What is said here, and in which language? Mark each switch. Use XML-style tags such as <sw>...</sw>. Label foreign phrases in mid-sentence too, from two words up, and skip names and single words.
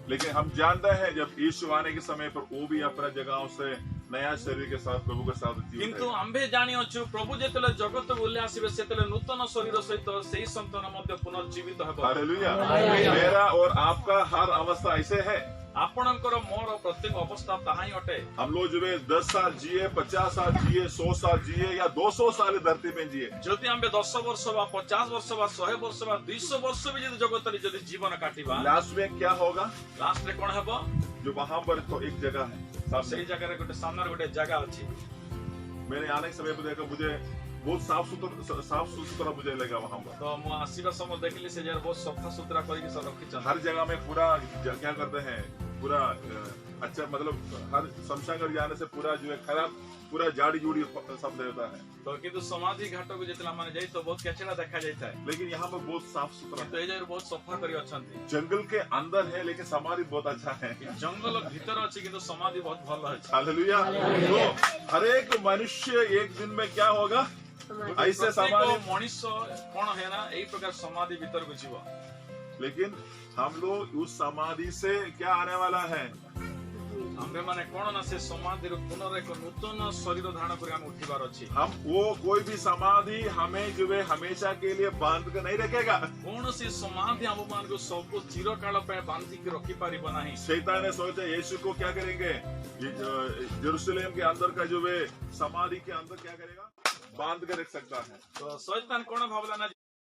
<hi>लेकिन हम जानते हैं जब यीशु आने के समय पर वो भी अपना जगह से नया शरीर के साथ प्रभु के साथ</hi> <or>କିନ୍ତୁ ଆମ୍ଭେ ଜାଣି ଅଛୁ ପ୍ରଭୁ ଯେତେବେଳେ ଜଗତ ବୋଲେ ଆସିବେ ସେତେବେଳେ ନୂତନ ଶରୀର ସହିତ ସେହି ସନ୍ତାନ ମଧ୍ୟେ ପୁନର୍ଜୀବିତ ହେବ।</or> <hi>हालेलुया। मेरा और आपका हर अवस्था ऐसे है।</hi> <or>ଆପଣଙ୍କର ମୋର ପ୍ରତ୍ୟେକ ଅବସ୍ଥା ତାହା ହିଁ ଅଟେ।</or> <hi>हम लोग जो है 10 साल जिए, 50 साल जिए, 100 साल जिए या 200 साल इस धरती में जिए,</hi> <or>ଯଦି ଆମେ 10 ବର୍ଷ ବା 50 ବର୍ଷ ବା 100 ବର୍ଷ ବା 200 ବର୍ଷ ବି ଯଦି ଜଗତରେ ଯଦି ଜୀବନ କାଟିବା,</or> <hi>लास्ट में क्या होगा?</hi> <or>ଲାଷ୍ଟରେ କଣ ହେବ?</or> <hi>जो वहां पर तो एक जगह है सामने।</hi> <or>ସେଇ ଜାଗାରେ ଗୋଟେ ସାମ୍ନାରେ ଗୋଟେ ଜାଗା ଅଛି।</or> <hi>मैंने आने के समय पर देखा, मुझे बहुत साफ सुथरा मुझे लगा वहां पर।</hi> <or>ତ ମୁଁ ଆସିବା ସମୟ ଦେଖିଲି ସେ ଜାଗାରେ ବହୁତ ସଫା ସୁତରା କରିକି ସବୁ ରଖିଛନ୍ତି।</or> <hi>हर जगह में पूरा क्या करते हैं, पूरा अच्छा, मतलब हर शमशान घाट जाने से पूरा जो है खराब, पूरा जाड़ी जूड़ी सब रहता है,</hi> <or>ତ କିନ୍ତୁ ସମାଧି ଘାଟକୁ ଯେତେବେଳେ ଆମେ ଯାଇ ତ ବହୁତ କେଚେଡ଼ା ଦେଖା ଯାଇଥାଏ,</or> <hi>लेकिन यहाँ पर बहुत साफ सुथरा</hi> <or>କିନ୍ତୁ</or> <hi>है।</hi> <or>ଏଇ ଜାଗାରେ ବହୁତ ସଫା କରି ଅଛନ୍ତି।</or> <hi>जंगल के अंदर है लेकिन समाधि बहुत अच्छा है।</hi> <or>ଜଙ୍ଗଲ ଭିତରେ ଅଛି କିନ୍ତୁ ସମାଧି ବହୁତ ଭଲ ଅଛି।</or> <hi>हालेलुया। तो हर एक मनुष्य एक दिन में क्या होगा, ऐसे</hi> <or>ପ୍ରତ୍ୟେକ</or> <hi>समाधि।</hi> <or>ମଣିଷ କଣ ହେଲା ଏଇ ପ୍ରକାର ସମାଧି ଭିତରକୁ ଯିବ।</or> <hi>लेकिन हम लोग उस समाधि से क्या आने वाला है,</hi> <or>ଆମେ ମାନେ କଣ ନା ସେ ସମାଧିରୁ ପୁନର ଏକ ନୂତନ ଶରୀର ଧାରଣ କରି ଆମେ ଉଠିବାର ଅଛି।</or> <hi>हम वो कोई भी समाधि हमें जो है हमेशा के लिए बांध कर नहीं रखेगा।</hi> <or>କୌଣସି ସମାଧି ଆମ ମାନଙ୍କୁ ସବୁ ଚିରକାଳ ପାଇଁ ବାନ୍ଧିକି ରଖିପାରିବ ନାହିଁ।</or> <hi>शैतान ने सोचा यीशु को क्या करेंगे, यरूशलेम के अंदर का जो है समाधि के अंदर क्या करेगा, बांध कर रख सकता है।</hi> <or>ତ ଶୈତାନ କଣ ଭାବଲା ନା</or>